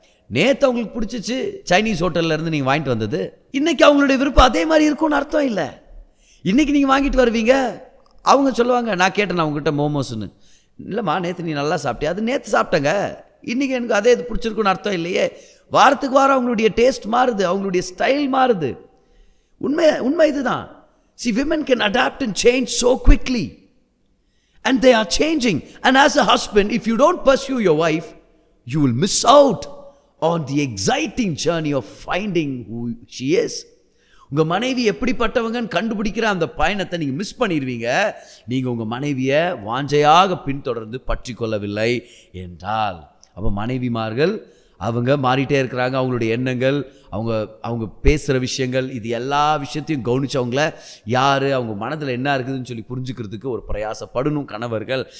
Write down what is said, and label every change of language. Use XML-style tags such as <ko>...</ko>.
<ta>நேற்று அவங்களுக்கு பிடிச்சிச்சு சைனீஸ் ஹோட்டல்லேருந்து நீங்கள் வாங்கிட்டு வந்தது, இன்றைக்கி அவங்களுடைய விருப்பம் அதே மாதிரி இருக்கும்னு அர்த்தம் இல்லை. இன்றைக்கி நீங்கள் வாங்கிட்டு வருவீங்க, அவங்க சொல்லுவாங்க, நான் கேட்டேன் அவங்ககிட்ட மோமோஸ்ன்னு. இல்லைம்மா, நேற்று நீ நல்லா சாப்பிட்டியா? அது நேற்று சாப்பிட்டேங்க, இன்றைக்கி எனக்கு அதே இது பிடிச்சிருக்குன்னு அர்த்தம் இல்லையே. வாரத்துக்கு வாரம் அவங்களுடைய டேஸ்ட் மாறுது, அவங்களுடைய ஸ்டைல் மாறுது. உண்மை இதுதான்.</ta> <en>See, women can adapt and change so quickly. And they are changing. And as a husband, if you don't pursue your wife, you will miss out on the exciting journey of finding who she is.</en> <ta>உங்கள் மனைவி எப்படிப்பட்டவங்கன்னு கண்டுபிடிக்கிற அந்த பயணத்தை நீங்கள் miss பண்ணிடுவீங்க. நீங்கள் உங்கள் மனைவியை வாஞ்சையாக பின்தொடர்ந்து பற்றி கொள்ளவில்லை என்றால். அப்போ மனைவிமார்கள் அவங்க மாறிட்டே இருக்கிறாங்க. அவங்களுடைய எண்ணங்கள், அவங்க பேசுகிற விஷயங்கள், இது எல்லா விஷயத்தையும் கவனிச்சவங்கள யார், அவங்க மனதில் என்ன இருக்குதுன்னு சொல்லி புரிஞ்சுக்கிறதுக்கு ஒரு பிரயாசப்படணும் கணவர்கள்.</ta>